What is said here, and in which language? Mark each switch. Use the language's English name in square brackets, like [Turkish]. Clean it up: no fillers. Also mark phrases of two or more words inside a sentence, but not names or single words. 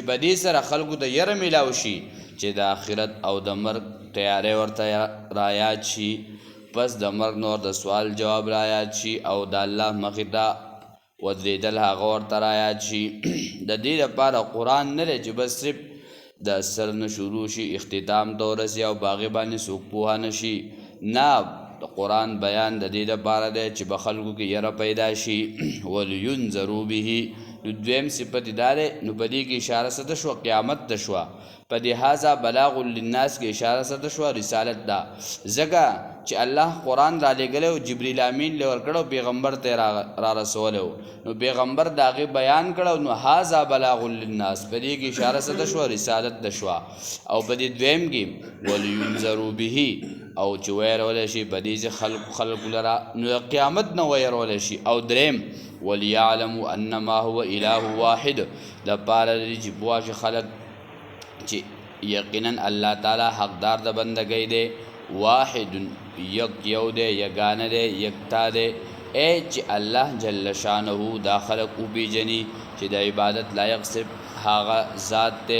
[Pashto] په دې سره خلقو ته یره میلاو شي چې د آخرت او د مرګ تیاری ورته رایاد شي پس د مرګ نور د سوال جواب رایاد شي او د الله مخې ته ودرېدل هغه ورته رایاد شي د دې لپاره قرآن نه دی چې بس صرف د سر نه شروع شي اختتام ته ورسي او په هغې باندې څوک پوهه نه شي نه د قرآن بیان د دې لپاره دی چې په خلکو کې یره پیدا شي [Arabic] ولینذروا به [Pashto] نو دویم صفت دا دی نو په دې کې اشاره څه ته شوه قیامت ته شوه په دې [Arabic] هذا بلاغ للناس [Pashto] کې اشاره څه ته شوه رسالت ده ځکه چې الله قرآن را لېږلی او جبریل امین له ورکړی پیغمبر ته را رسولی نو پیغمبر د هغې بیان کړی نو [Arabic] هذا بلاغ للناس [Pashto] په دې کې اشاره څه ته شوه رسالت ته شوه او په دې دویم کې [Arabic] ولینذروا به [Pashto] او چې ویرولی شي په دې چې خلقو لره نو د قیامت نه ویرولی شي او دریم [Arabic] وليعلموا انما هو اله واحد [Pashto] د پاره دی چې پوه شي خلق چې یقینا الله تعالی حقدار د بندګۍ دی واحد یو دی یگانه دی یکتا دی چې الله جل شانه دا خلق وپېژني چې د عبادت لایق صرف هغه ذات دی